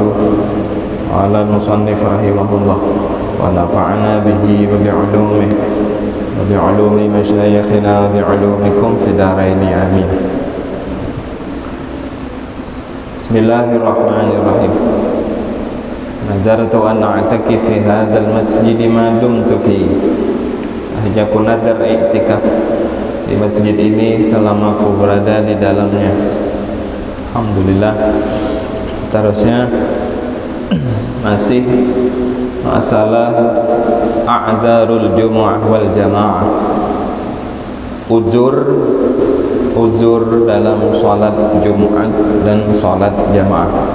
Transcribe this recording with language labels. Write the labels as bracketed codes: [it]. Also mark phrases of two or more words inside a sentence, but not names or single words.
[ar] قال المصنف رحمه الله ونفعنا به وبعلومه وبعلوم مشايخنا وبعلومكم في دارين آمين. بسم الله الرحمن الرحيم. نذرت أن أعتكف في هذا المسجد ما دمت فيه. [ms] Sahaja aku nadar iktikaf di masjid ini selama aku berada di dalamnya. Alhamdulillah. Seterusnya masih masalah [ar] أعذار الجمعة والجماعة, [ms] uzur dalam salat Jumat dan salat jamaah.